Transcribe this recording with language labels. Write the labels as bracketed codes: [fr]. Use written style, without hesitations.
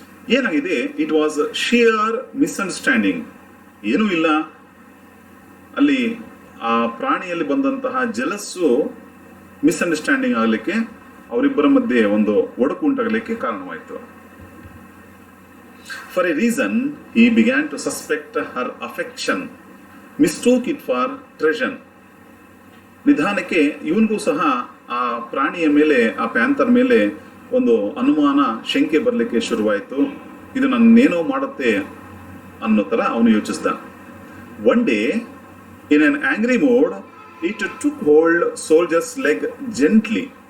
[kn] ಏನಾಗಿದೆ, [en] It was sheer misunderstanding. [kn] ಏನೂ ಇಲ್ಲ ಅಲ್ಲಿ. ಆ ಪ್ರಾಣಿಯಲ್ಲಿ ಬಂದಂತಹ ಜಲಸ್ಸು ಮಿಸ್ಅಂಡರ್ಸ್ಟ್ಯಾಂಡಿಂಗ್ ಆಗಲಿಕ್ಕೆ, ಅವರಿಬ್ಬರ ಮಧ್ಯೆ ಒಂದು ಒಡಕು ಉಂಟಾಗಲಿಕ್ಕೆ ಕಾರಣವಾಯಿತು. [en] For a reason, he began to suspect her affection, mistook it for treason. [kn] ನಿಧಾನಕ್ಕೆ ಇವನಿಗೂ ಸಹ ಆ ಪ್ರಾಣಿಯ ಮೇಲೆ, ಆ ಪ್ಯಾಂಥರ್ ಮೇಲೆ ಒಂದು ಅನುಮಾನ, ಶಂಕೆ ಬರಲಿಕ್ಕೆ ಶುರುವಾಯಿತು. ಇದು ನನ್ನೇನೋ ಮಾಡುತ್ತೆ ಅನ್ನೋ ಥರ ಅವನು ಯೋಚಿಸ್ದ. [en] One day in an angry mode it took hold soldier's leg gently.